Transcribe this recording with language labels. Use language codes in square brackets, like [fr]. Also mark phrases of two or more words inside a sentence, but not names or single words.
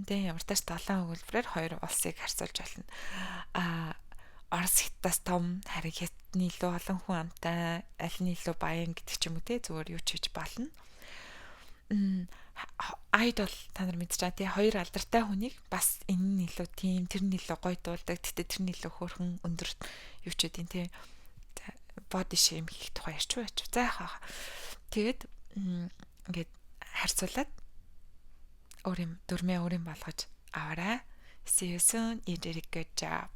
[mn] Тэ ямар ч талаан өгүүлбэрээр хоёр улсыг харьцуулж болно. Орос хятадаас том, харин хятадны илүү олон хүн амтай, аль нь илүү баян гэдэг ч юм уу те зүгээр юу ч хийж болно. Айд бол та нар мэдж байгаа тий хоёр алдартай хүнийг бас энэ нь илүү тийм тэр нь илүү гоё дуулдаг тэгтээ тэр нь илүү хөөрхөн өндөр юу ч үгүй тий [en] body shame [mn] хийх тухай ярьч байж. За яхаа. Тэгээд ингээд харьцуулаад дөрмөө өөрийн болгож аваарай. [en] See you soon. You did a good job.